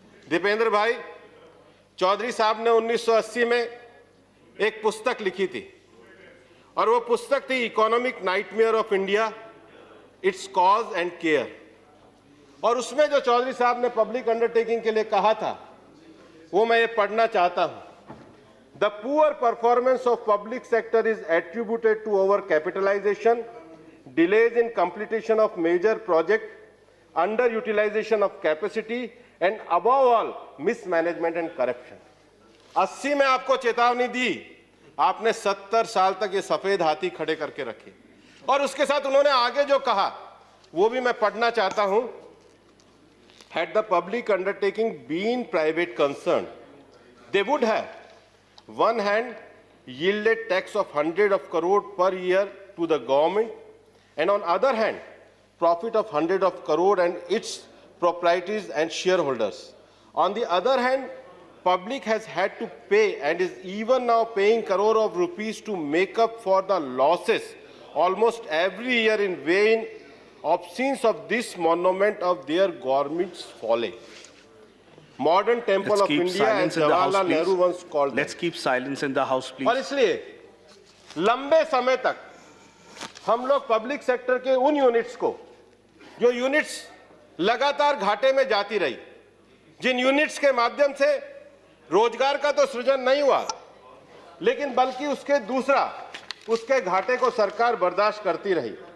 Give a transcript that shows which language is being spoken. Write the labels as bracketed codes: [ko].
[hi] दीपेंद्र भाई, चौधरी साहब ने 1980 में एक पुस्तक लिखी थी, और वो पुस्तक थी economic nightmare of India, it's cause and care. और उसमें जो चौधरी साहब ने पब्लिक अंडरटेकिंग के लिए कहा था वो मैं ये पढ़ना चाहता हूं। [en] The poor performance of public sector is attributed to overcapitalization, delays in completion of major project, underutilization of capacity, and above all, mismanagement and corruption. [hi] 80 में आपको चेतावनी दी, आपने 70 साल तक ये सफेद हाथी खड़े करके रखे, और उसके साथ उन्होंने आगे जो कहा वो भी मैं पढ़ना चाहता हूं। [en] Had the public undertaking been private concern, they would have one hand yielded tax of 100 of crore per year to the government, and on other hand profit of 100 of crore and its proprietaries and shareholders. On the other hand, public has had to pay and is even now paying crore of rupees to make up for the losses almost every year in vain obscene of this monument of their government's folly. Modern temple of India as Jawaharlal Nehru once called them. Let's keep silence in the house, please. [hi] और इसलिए लंबे समय तक हम लोग public sector के उन units को, जो यूनिट्स लगातार घाटे में जाती रही, जिन यूनिट्स के माध्यम से रोजगार का तो सृजन नहीं हुआ, लेकिन बल्कि उसके घाटे को सरकार बर्दाश्त करती रही।